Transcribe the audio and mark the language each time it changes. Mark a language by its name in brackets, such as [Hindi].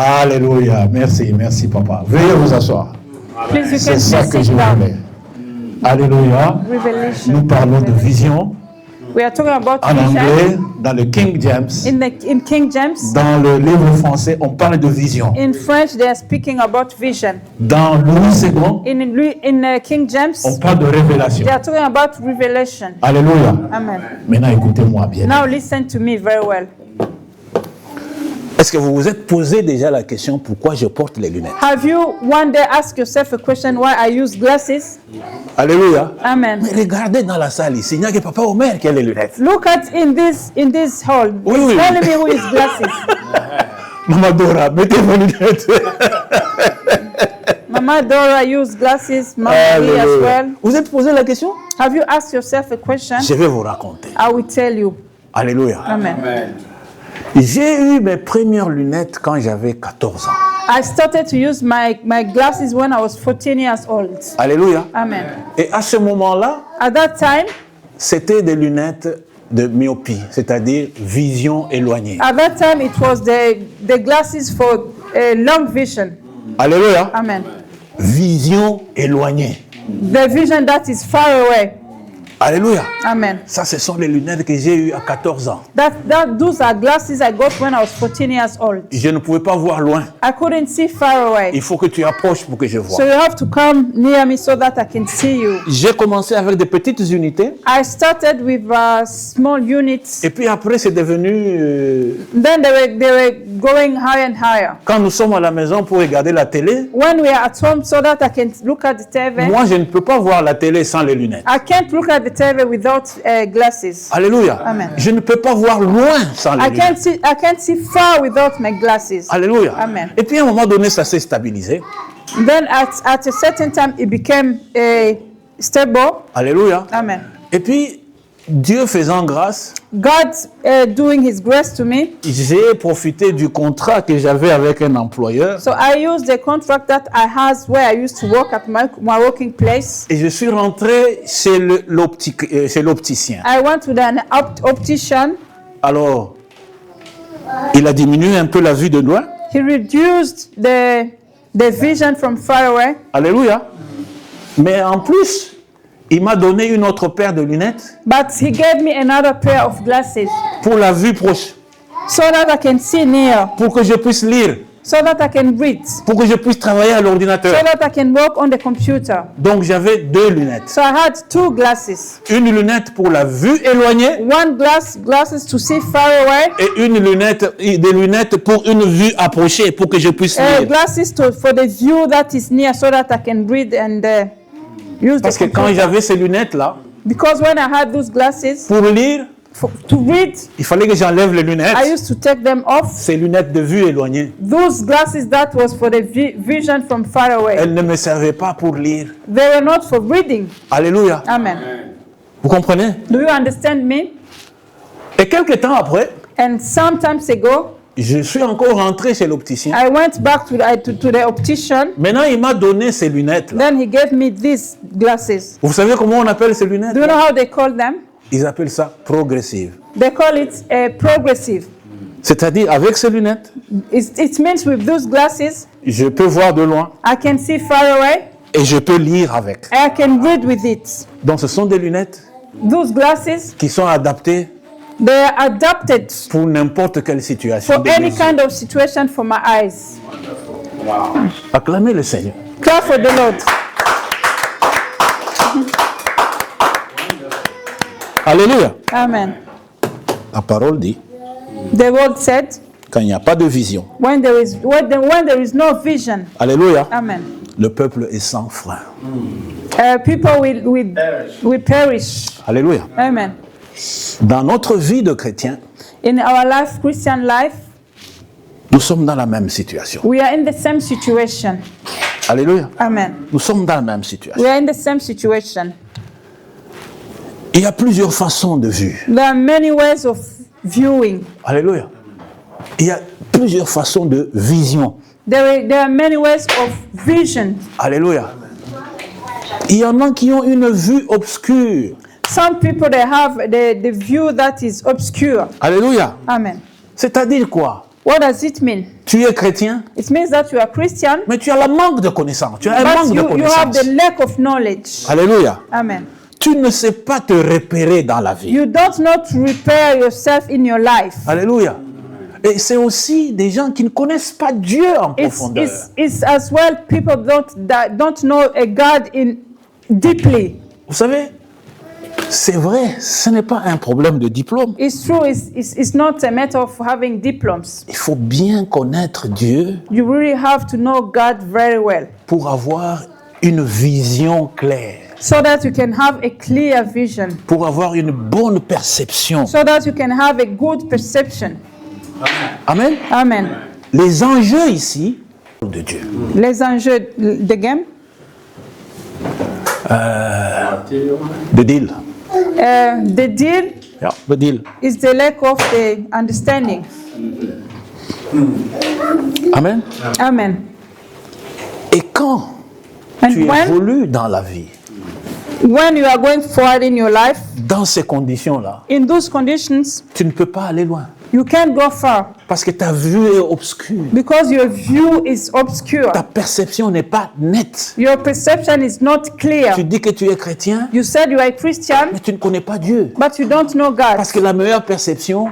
[French] Alléluia. Merci papa. Veuillez vous asseoir. [English] Please, you [French] C'est [English] can [French] ça [English] please [French] que je [English] sit down. [French] voulais. Alléluia. [English] Revelation. [French] Nous parlons de vision [English] We are talking about [French] en anglais [English] vision. [French] dans le King James. [English] In King James, [French] Dans le livre français, on parle de vision. [English] in French, they are speaking about vision. [French] Dans Louis II, [English] In King James, [French] on parle de révélation. [English] they are talking about revelation. [French] Alléluia. Amen. Maintenant, écoutez-moi bien. [English] Now listen to me very well. [French] Est-ce que vous vous êtes posé déjà la question pourquoi je porte les lunettes? [English] Have you one day asked yourself a question why I use glasses? [French] Alléluia. Amen. Mais regardez dans la salle ici, il n'y a que Papa Omer qui a les lunettes. [English] Look at in this hall. [French] Oui, [English] It's [French] oui. [English] only me who is glasses. [French] Maman Dora, mettez vos lunettes. [English] Mama Dora use glasses. Mama Lee as [French] Alléluia. [English] well. [French] Vous êtes posé la question? [English] Have you asked yourself a question? [French] Je vais vous raconter. [English] I will tell you. [French] Alléluia. Amen. J'ai eu mes premières lunettes quand j'avais 14 ans. [English] I started to use my glasses when I was 14 years old. [French] Alléluia. Amen. Et à ce moment-là, [English] At that time, [French] c'était des lunettes de myopie, c'est-à-dire vision éloignée. [English] At that time, it was the glasses for long vision. [French] Alléluia. Amen. Vision éloignée. [English] The vision that is far away. [French] Alléluia. Amen. Ça, ce sont les lunettes que j'ai eues à 14 ans. [English] Those are glasses I got when I was 14 years old. [French] Je ne pouvais pas voir loin. [English] I couldn't see far away. [French] Il faut que tu approches pour que je [English] So [French] voie. [English] you have to come near me so that I can see you. [French] J'ai commencé avec des petites unités. [English] I started with small units. [French] Et puis après, c'est devenu... [English] Then they were going higher and higher. [French] quand nous sommes à la maison pour regarder la télé, [English] When we are at home so that I can look at the TV. [French] moi, je ne peux pas voir la télé sans les lunettes. [English] I can't look at the TV without glasses. [French] Alléluia. Amen. Je ne peux pas voir loin sans les lunettes. [English] I can't see far without my glasses. [French] Alléluia. Amen. Et puis à un moment donné, ça s'est stabilisé. [English] Then at a certain time it became stable. [French] Alléluia. Amen. Et puis, Dieu faisant grâce, [English] God doing His grace to me. [French] j'ai profité du contrat que j'avais avec un employeur [English] So I used the contract that I had where I used to work at my working place. [French] et je suis rentré chez l'opticien. [English] I went to an optician. [French] Alors, il a diminué un peu la vue de loin. [English] He reduced the vision from far away. [French] Alléluia. Mais en plus, il m'a donné une autre paire de lunettes [English] But he gave me another pair of glasses [French] pour la vue proche, [English] so that I can see near, [French] pour que je puisse lire, [English] so that I can read, [French] pour que je puisse travailler à l'ordinateur. [English] so that I can work on the computer. [French] Donc j'avais deux lunettes. [English] So I had two glasses. [French] Une lunette pour la vue éloignée [English] One glasses to see far away, [French] et des lunettes pour une vue approchée, pour que je puisse lire. [English] glasses for the view that is near, so that I can read and use [French] Parce [English] the [French] que quand [English] computer. [French] j'avais ces lunettes-là, [English] Because when I had those glasses, [French] pour lire, [English] to read, [French] il fallait que j'enlève les [English] I [French] lunettes. [English] used to take them off. [French] Ces lunettes de vue éloignée. [English] Those glasses that was for the vision from far away. [French] Elles ne me servaient pas pour lire. [English] They were not for reading. [French] Alléluia. Amen. Vous comprenez? [English] Do you understand me? [French] Et quelques temps après, [English] And sometimes ago, [French] je suis encore rentré chez l'opticien. [English] I went back to the optician. [French] Maintenant, il m'a donné ces lunettes-là. [English] Then he gave me these glasses. [French] Vous savez comment on appelle ces lunettes? [English] Do you know how they call them? [French] Ils appellent ça progressive. [English] They call it progressive. [French] C'est-à-dire, avec ces lunettes, [English] It means with those glasses, [French] je peux voir de loin [English] I can see far away. [French] et je peux lire avec. [English] I can read with it. [French] Donc, ce sont des lunettes [English] Those glasses, [French] qui sont adaptées [English] they are adapted [French] pour n'importe quelle situation. [English] for [French] de [English] any [French] mes yeux. [English] kind of situation for my eyes. [French] Acclamez le Seigneur. [English] Clap for the Lord. [French] Alléluia. Amen. La parole dit, [English] The word said, [French] quand il n'y a pas de vision, [English] when there is no vision, [French] alléluia, amen. le peuple est sans frein. [English] People will perish. [French] Alléluia. Amen. Dans notre vie de chrétien, [English] In our life, Christian life, [French] nous sommes dans la même situation. [English] we are in the same situation. [French] Alléluia. Amen. Nous sommes dans la même situation. [English] We are in the same situation. [French] Il y a plusieurs façons de vue. [English] There are many ways of viewing. [French] Alléluia. Il y a plusieurs façons de vision. [English] There are many ways of vision. [French] Alléluia. Il y en a qui ont une vue obscure. [English] Some people, they have the view that is obscure. [French] Alléluia. Amen. C'est-à-dire quoi? [English] What does it mean? [French] Tu es chrétien, [English] It means that you are Christian, [French] mais tu as le manque de connaissances. Tu as un [English] but [French] manque de [English] you have [French] connaissances. [English] the lack of knowledge. [French] Alléluia. Amen. Tu ne sais pas te repérer dans la vie. [English] You don't know to repair yourself in your life. [French] Alléluia. Et c'est aussi des gens qui ne connaissent pas Dieu en profondeur. [English] It's as well people don't know a God in deeply. [French] Vous savez, C'est vrai, ce n'est pas un problème de diplôme. [English] It's true, it's not a matter of having diplomas. [French] Il faut bien connaître Dieu [English] You really have to know God very well [French] pour avoir une vision claire, [English] so that you can have a clear vision, [French] pour avoir une bonne perception. [English] so that you can have a good perception. [French] Amen. Amen. Les enjeux ici de Dieu. Les enjeux de game, [English] The deal. the deal Yeah, the deal. is the lack of the understanding. [French] Amen. Amen. Et quand [English] And [French] tu évolues dans la vie, [English] when you are going forward in your life, [French] dans ces conditions-là, [English] in those conditions, [French] tu ne peux pas aller loin. [English] you can't go far [French] Parce que ta vue est obscure. [English] because your view is obscure. [French] Ta perception n'est pas nette. [English] Your perception is not clear. [French] Tu dis que tu es chrétien, [English] You said you are a Christian, [French] mais tu ne connais pas Dieu. [English] but you don't know God. [French] Parce que la meilleure perception,